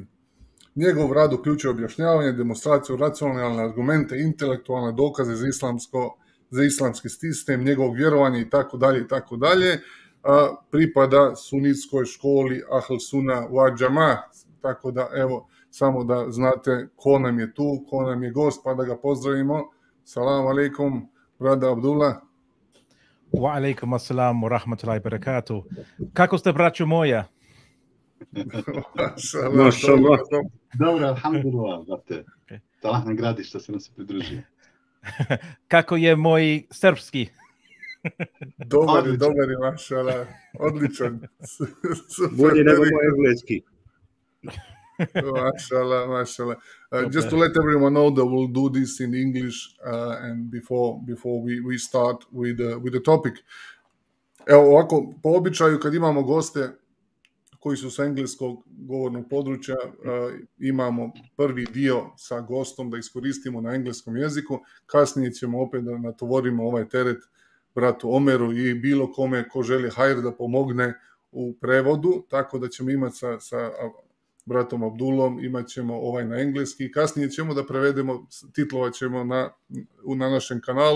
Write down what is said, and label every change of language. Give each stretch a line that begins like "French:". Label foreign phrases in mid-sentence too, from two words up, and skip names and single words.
Bosnian: Njegov rad uključuje objašnjavanje, demonstraciju, racionalne argumente, intelektualne dokaze za islamski sistem, njegovog vjerovanja i tako dalje. Pripada sunitskoj školi Ahl Sunna wa Džama, tako da evo, samo da znate ko nam je tu, ko nam je gost, pa da ga pozdravimo.
Arabic: سلام عليكم, brada Abdullah. وعليكم السلام ورحمة الله بركاته.
Bosnian: Kako ste, braćo moja? Mašallah. Dobro, alhamdulillah, brate. Allah nagradi što se nam se pridružio. Kako je moj srpski? Dobar je, mašallah. Odličan. Bolje nego moj engleski. Mashallah.
English: Just to let everyone know that we'll do this in English and before we start with the topic.
Bosnian: Evo ovako, po običaju kad imamo goste koji su sa engleskog govornog područja, imamo prvi dio sa gostom da iskoristimo na engleskom jeziku, kasnije ćemo opet da natovorimo ovaj teret bratu Omeru i bilo kome ko želi hajr da pomogne u prevodu, tako da ćemo imati sa bratom Abdullom, imat ćemo ovaj na engleski, kasnije ćemo da prevedemo, titlovat ćemo na našem kanalu.